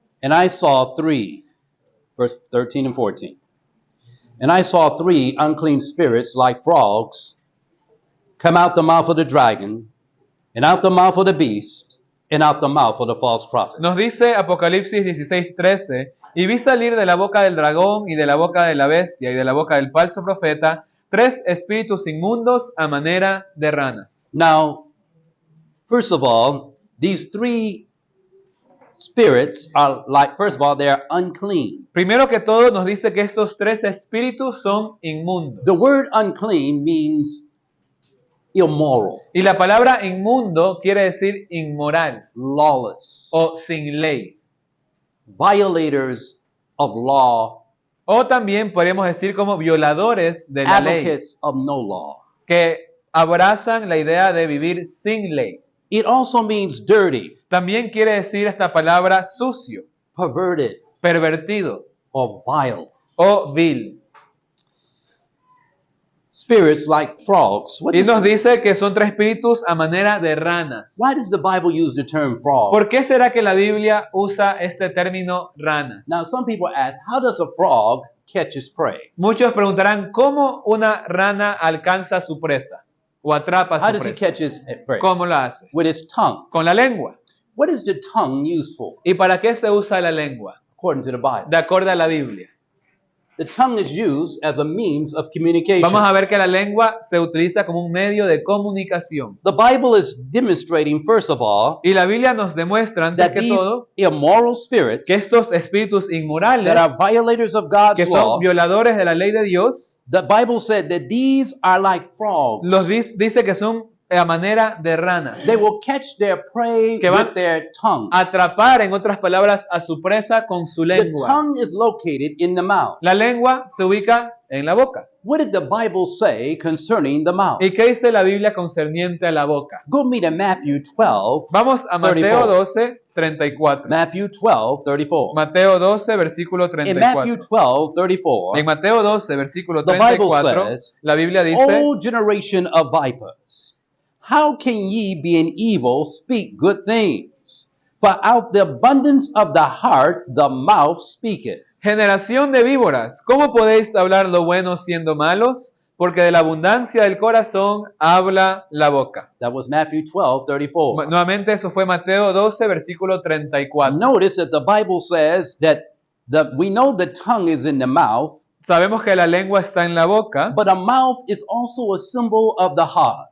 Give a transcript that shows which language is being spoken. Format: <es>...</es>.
<en>and I saw three, verse 13 and 14. And I saw three unclean spirits like frogs come out the mouth of the dragon, and out the mouth of the beast, and out the mouth of the false prophet.</en> <es>nos dice Apocalipsis 16, 13, y vi salir de la boca del dragón y de la boca de la bestia y de la boca del falso profeta tres espíritus inmundos a manera de ranas.</es> <en>Now, first of all, these three spirits are like, first of all, they're unclean.</en> <es>Primero que todo nos dice que estos tres espíritus son inmundos.</es> <en>The word unclean means immoral,</en> <es>Y la palabra inmundo quiere decir inmoral</es> <en>lawless,</en> <es>o sin ley.</es> <en>violators of law,</en> <es>O también podríamos decir como violadores de la ley,</es> <en>advocates of no law.</en> <es>que abrazan la idea de vivir sin ley.</es> <en>It also means dirty,</en> <es>También quiere decir esta palabra sucio,</es> <en>perverted,</en> <es>pervertido</es> <en>or vile.</en> <es>o vil.</es> <en>Spirits like frogs. What</en> <es>Y</es> <en>is-</en> <es>nos dice que son tres espíritus a manera de ranas.</es> <en>why does the Bible use the term frog?</en> <es>¿Por qué será que la Biblia usa este término ranas?</es> <en>Now, some people ask, how does a frog catch its prey?</en> <es>Muchos preguntarán cómo una rana alcanza su presa o atrapa</es> <en>How</en> <es>su</es> <en>does he</en> <es>presa.</es> <en>catch his prey?</en> <es>¿Cómo la hace?</es> <en>With his tongue.</en> <es>Con la lengua.</es> <en>What is the tongue used for,</en> <es>¿Y para qué se usa la lengua?</es> <en>according to the Bible?</en> <es>De acuerdo a la Biblia.</es> <en>The tongue is used as a means of communication.</en> <es>Vamos a ver que la lengua se utiliza como un medio de comunicación.</es> <en>The Bible is demonstrating, first of all,</en> <es>Y la Biblia nos demuestra, antes</es> <en>that</en> <es>que</es> <en>these</en> <es>todo,</es> <en>immoral spirits</en> <es>que estos espíritus inmorales,</es> <en>that are violators of God's</en> <es>que</es> <en>law,</en> <es>son violadores de la ley de Dios,</es> <en>the Bible said that these are like frogs.</en> <es>dice que son a manera de ranas.</es> <en>They will catch their prey</en> <es>Que van</es> <en>with their tongue.</en> <es>Atrapar, en otras palabras, a su presa con su</es> <en>The</en> <es>lengua.</es> <en>tongue is located in the mouth.</en> <es>La lengua se ubica en la boca.</es> <en>What did the Bible say concerning the mouth?</en> <es>¿Y qué dice la Biblia concerniente a la boca?</es> <en>Go me to Matthew 12.</en> <es>Vamos a Mateo 12, 34.</es> <en>Matthew 12, 34.</en> <es>Mateo 12, versículo</es> <en>In Matthew</en> <es>34.</es> <en>12, 34,</en> <es>En Mateo 12, versículo</es> <en>The Bible</en> <es>34,</es> <en>says,</en> <es>la Biblia dice,</es> <en>O generation of vipers, how can ye, being evil, speak good things? For out the abundance of the heart the mouth speaketh.</en> <es>generación de víboras, ¿cómo podéis hablar lo bueno siendo malos? Porque de la abundancia del corazón habla la boca.</es> <en>That was Matthew 12, 34.</en> <es>Nuevamente eso fue Mateo 12, versículo 34.</es> <en>Notice that the Bible says that we know the tongue is in the mouth,</en> <es>Sabemos que la lengua está en la boca,</es> <en>but a mouth is also a symbol of the heart.</en>